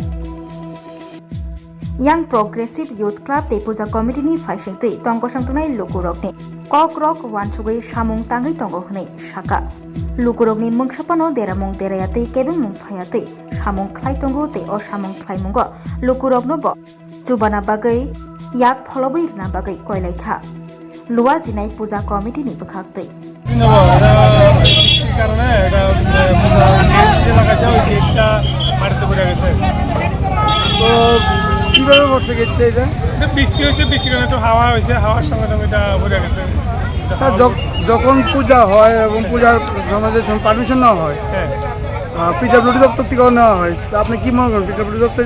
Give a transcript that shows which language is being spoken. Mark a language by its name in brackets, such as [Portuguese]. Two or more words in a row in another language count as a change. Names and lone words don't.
[Kok Borok] Young Progressive Youth Club te puja committee ni faising tei tongkosang tunai lukurok ni kokrok wansugai samung tangai tongo hnai saka lukurok ni mungsapano deramong deraya tei kebeng mungphaya tei samung khlai tongo tei o samung khlai mungo lukurok no bo chubana bagai yak pholobai rna bagai koilaikha luwa jinai puja committee ni bukhak tei [Bangla] কারণে এটা পূজা লাগাইছে ওই গেটটা মাটিতে পড়ে গেছে তো কিভাবে পড়ছে গেটটা এটা বৃষ্টি হয়েছে বৃষ্টির কারণে একটু হাওয়া হয়েছে হাওয়ার সঙ্গে সঙ্গে এটা পড়ে গেছে স্যার যখন পূজা হয় এবং পূজার সমাজের পারমিশন নেওয়া হয় পিডব্লিউডি দপ্তর থেকেও নেওয়া হয় তো আপনি কি মনে করেন পিডব্লিউডি দপ্তর